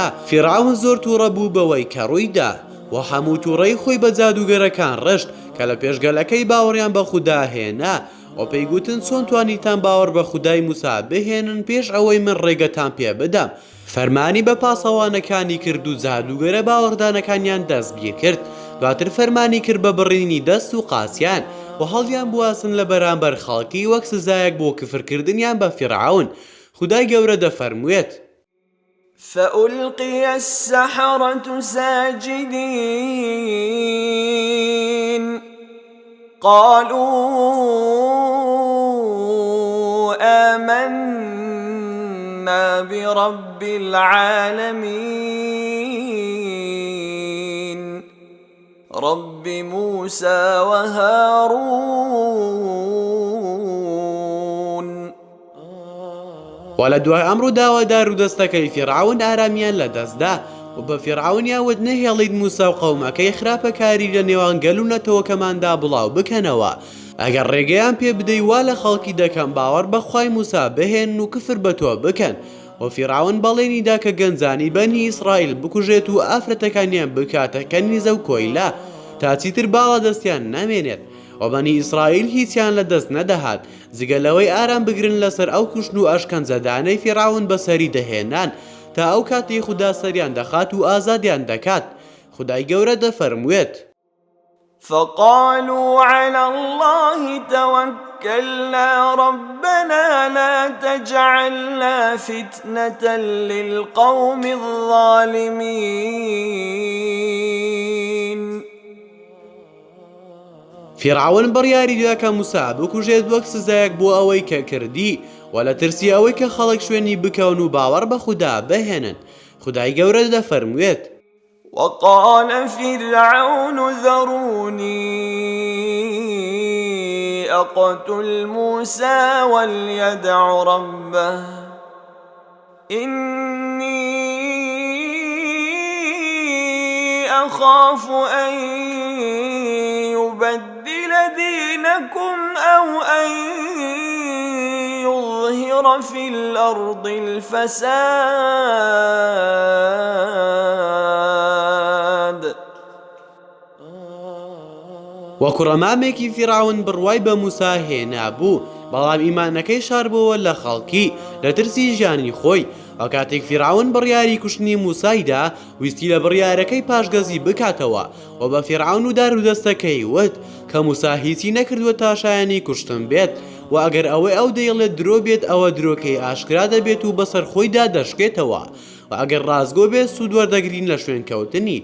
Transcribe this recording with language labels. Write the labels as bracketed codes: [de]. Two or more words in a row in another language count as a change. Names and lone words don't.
[ckb] فیرعون زۆر تووڕە بوو بەوەی کە ڕوویدا و هەموو تووڕەی خۆی بە جادوگەرەکان ڕشت کە لە پێشگەلەکەی باوەڕیان بە خودا هێنا و پێیگوتن چۆن توانیتان باوەڕ بە خودای موسا بهێنن پێش ئەوەی من ڕێگەتان پێ بدەم. فەرمانی بە پاسەوانەکانی کرد و جادوگەرە باوەڕدانەکانیان دەستگیر کرد. دواتر فەرمانی کرد بە بڕینی دەست و قاسیان و هەڵیان بواسن لە بەرامبەر خەڵکی وەک سزایەک بۆ کفرکردنیان بە فیرعون. خدای گەورە دەفەرموویێت [ar] فألقي السحرة ساجدين قالوا آمنا برب العالمين رب موسى وهارون. [ckb] و لە دوای ئەمڕۆ داوادار و دەستەکەی فیرعون ئارامیان لە دەستدا و بە فیرعونیا وت نەهێڵیت موسا و قەومەکەی خراپەکاری لە نێوان گەل و نەتەوەکەماندا بڵاو بکەنەوە. ئەگەر ڕێگەیان پێ بدەی وا لە خەڵکی دەکەم باوەڕ بەخوای موسا بهێن و کفر بە تۆ بکەن. و فیرعون بەڵێنیدا کە گەنجانی بەنی ئیسرائیل بکوژێت و ئافرەتەکانیان بکاتە کەنیزە و کۆیلا تا چیتر باڵا دەستیان نامێنێت و بەنی ئیسرائیل هیچیان لە دەست نەدەهات جگەلەوەی ئارام بگرن لەسەر ئەو کوشن و ئەشکەنجەدانەی فیرعون بەسەری دەهێنان تا ئەو کاتی خوددا سەریان دەخات و ئازادیان دەکات. خدای گەورە دەفەرمووێت [ar] فقالوا على الله توكلنا ربنا لا تجعلنا فتنة للقوم الظالمين. [ckb] فیرعون بڕیاری دا کە موسا بکوژێت وەک سزایەک بۆ ئەوەی کە کردی و لە ترسی ئەوەی کە خەڵک شوێنی بکەون و باوەڕ بە خودا بهێنن. خدای گەورە دەفەرمووێت [ar] وقال فرعون ذروني أقتل موسى وليدع ربه إني أخاف أن يبدل دينكم أو أن يظهر في الأرض الفساد. [ckb] وەکوڕەمامێکی فیرعون بڕوای بە موسا هێنا بوو، بەڵام ئیمانەکەی شار بووە لە خەڵکی لە ترسی ژیانی خۆی ئەو کاتێک فیرعون بڕیاری کوشتنی موسایدا ویستی لە بڕیارەکەی پاشگەزی بکاتەوە و بە فیرعون و دار و دەستەکەی وت کە موسا هیچی نەکردووە تا شایانی کوشتن بێت و ئەگەر ئەوەی ئەو دەیڵێت درۆ بێت ئەوە درۆکەی ئاشکرا دەبێت و بەسەر خۆیدا دەشکێتەوە و ئەگەر ڕازگۆ بێت سوود وەردەگرین لە شوێن کەوتنی.